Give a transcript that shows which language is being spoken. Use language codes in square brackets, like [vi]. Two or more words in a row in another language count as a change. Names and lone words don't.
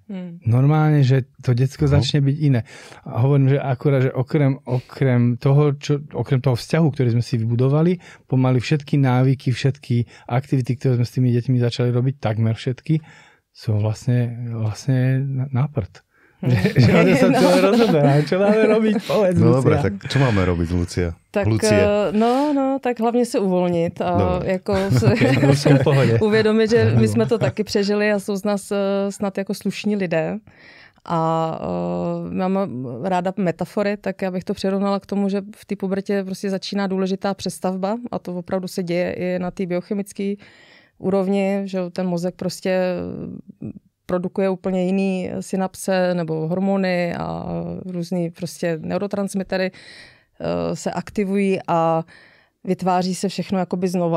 [sk] Normálne, že to decko začne byť iné. A hovorím, že akurát, že okrem toho vzťahu, ktorý sme si vybudovali, pomaly všetky návyky, všetky aktivity, ktoré sme s tými deťmi začali robiť, takmer všetky, sú vlastne na prd. Že oni sa to rozoberá. Čo máme robiť? Povedz, no Lucia. dobre, tak čo máme robiť, Lucia? [cs] Tak, tak hlavně se uvolnit a jako uvědomit, že my jsme to taky přežili a jsou z nás snad jako slušní lidé. A mám ráda metafory, tak já bych to přirovnala k tomu, že v té pubertě prostě začíná důležitá přestavba a to opravdu se děje i na té biochemické úrovni, že ten mozek prostě produkuje úplně jiný synapse nebo hormony a různý prostě neurotransmitery se aktivují a vytváří se všechno jakoby znova.